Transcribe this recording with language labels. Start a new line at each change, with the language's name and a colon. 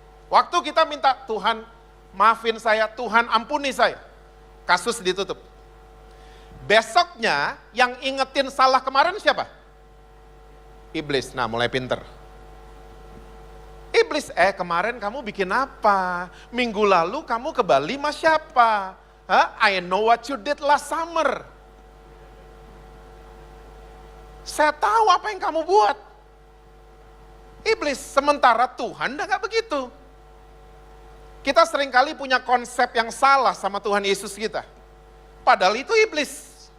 Indonesian: Waktu kita minta, Tuhan maafin saya, Tuhan ampuni saya. Kasus ditutup. Besoknya yang ingetin salah kemarin siapa? Iblis, nah mulai pinter. Iblis, kemarin kamu bikin apa? Minggu lalu kamu ke Bali sama siapa?
English: I know what you did last summer.
Indonesian: Saya tahu apa yang kamu buat. Iblis, sementara Tuhan gak begitu. Kita seringkali punya konsep yang salah sama Tuhan Yesus kita. Padahal itu iblis.